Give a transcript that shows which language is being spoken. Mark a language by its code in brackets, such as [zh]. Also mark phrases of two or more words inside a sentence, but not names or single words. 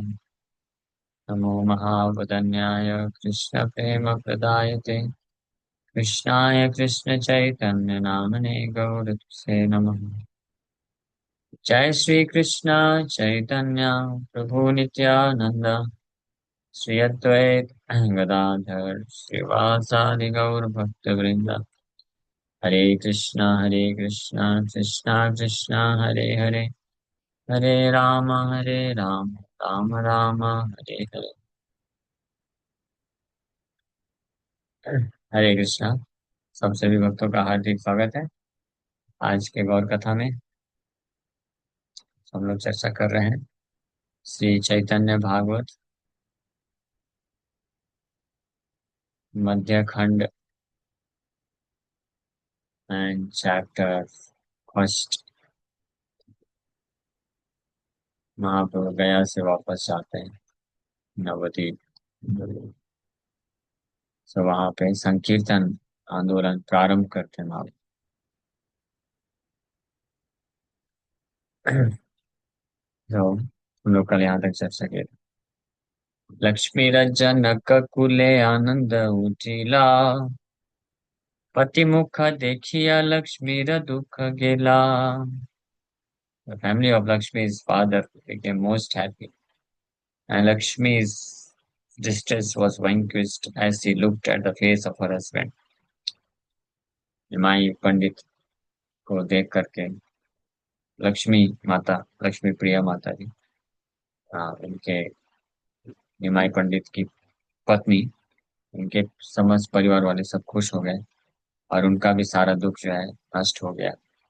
[sa] नमो महावदन्याय कृष्ण प्रेम प्रदायते कृष्णाय कृष्ण चैतन्य नामने गौरसे नमः। जय श्री कृष्ण चैतन्य प्रभु नित्यानंद श्री अद्वैत गदाधर श्रीवासादि गौर भक्त वृंद हरे कृष्णा कृष्णा कृष्णा हरे हरे हरे राम राम राम हरे हरे। हरे कृष्णा। [hi] सब सभी भक्तों का हार्दिक स्वागत है। आज के गौर कथा में हम लोग चर्चा कर रहे हैं श्री चैतन्य भागवत मध्य खंड [en] and chapter first. [hi] महाप्रभु गया से वापस जाते हैं नवद्वीप। तो वहां पे संकीर्तन आंदोलन प्रारंभ करते हैं तो हम लोग कल यहाँ तक चर्चा की। [bn] লক্ষ্মীরজনক কুলে আনন্দ উজিলা পতি মুখ দেখিয়া লক্ষ্মীর দুখ গেলা। [en] The family of Lakshmi's father became most happy, and Lakshmi's distress was vanquished as she looked at the face of her husband. [hi] निमाई पंडित को देख करके लक्ष्मी माता, लक्ष्मी प्रिया माता जी, उनके निमाई पंडित की पत्नी, उनके समस्त परिवार वाले सब खुश हो गए और उनका भी सारा दुख जो है नष्ट हो गया।